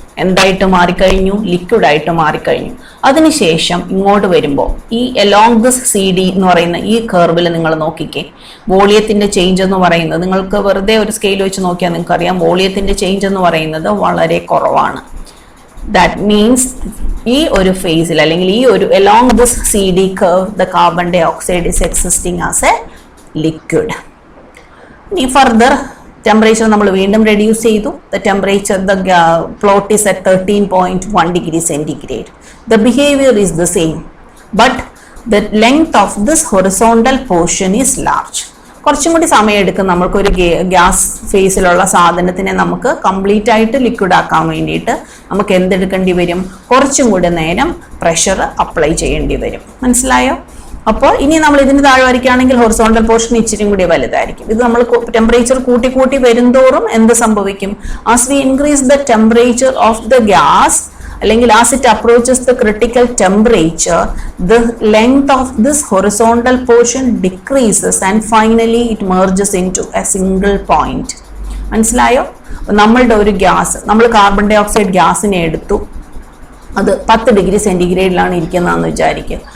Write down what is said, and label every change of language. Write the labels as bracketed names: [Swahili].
[Malayalam] എന്തായിട്ട് മാറിക്കഴിഞ്ഞു? ലിക്വിഡ് ആയിട്ട് മാറിക്കഴിഞ്ഞു. അതിനുശേഷം ഇങ്ങോട്ട് വരുമ്പോൾ ഈ അലോങ് ദിസ് CD എന്ന് പറയുന്ന ഈ കർവിൽ നിങ്ങൾ നോക്കിക്കേ, വോളിയത്തിന്റെ ചേഞ്ച് എന്ന് പറയുന്നത് നിങ്ങൾക്ക് വെറുതെ ഒരു സ്കെയിൽ വെച്ച് നോക്കിയാൽ നിങ്ങൾക്ക് അറിയാം വോളിയത്തിന്റെ ചേഞ്ച് എന്ന് പറയുന്നത് വളരെ കുറവാണ്. [English] that means [Malayalam] ഈ ഒരു ഫേസിൽ അല്ലെങ്കിൽ ഈ ഒരു [English] Along this CD curve the carbon dioxide is existing as a liquid. [Malayalam] ഇനി ഫർദർ ടെമ്പറേച്ചർ നമ്മൾ വീണ്ടും റെഡ്യൂസ് ചെയ്തു. [English] The temperature the plot is at 13.1 degree centigrade. The behavior is the same, but the length of this horizontal portion is large. [Malayalam] കുറച്ചും കൂടി സമയം എടുക്കും നമ്മൾക്കൊരു gas ഫേസിലുള്ള സാധനത്തിനെ നമുക്ക് കംപ്ലീറ്റ് ആയിട്ട് ലിക്വിഡ് ആക്കാൻ വേണ്ടിയിട്ട് നമുക്ക് എന്തെടുക്കേണ്ടി വരും? കുറച്ചും കൂടി നേരം പ്രഷർ അപ്ലൈ ചെയ്യേണ്ടി വരും. മനസ്സിലായോ? അപ്പോൾ ഇനി നമ്മൾ ഇതിന് താഴെ വരയ്ക്കുകയാണെങ്കിൽ ഹൊറിസോണ്ടൽ പോർഷൻ ഇച്ചിരി കൂടി വലുതായിരിക്കും. ഇത് നമ്മൾ ടെമ്പറേച്ചർ കൂട്ടി കൂട്ടി വരുന്തോറും എന്ത് സംഭവിക്കും? [English] As we increase the temperature of the gas അല്ലെങ്കിൽ as it approaches the critical temperature, the length of this horizontal portion decreases and finally it merges into a single point. [Malayalam] മനസ്സിലായോ? നമ്മളുടെ ഒരു ഗ്യാസ്, നമ്മൾ carbon dye oxide ഗ്യാസിനെ എടുത്തു, അത് 10 degree സെന്റിഗ്രേഡിലാണ് ഇരിക്കുന്നതെന്ന് വിചാരിക്കുക.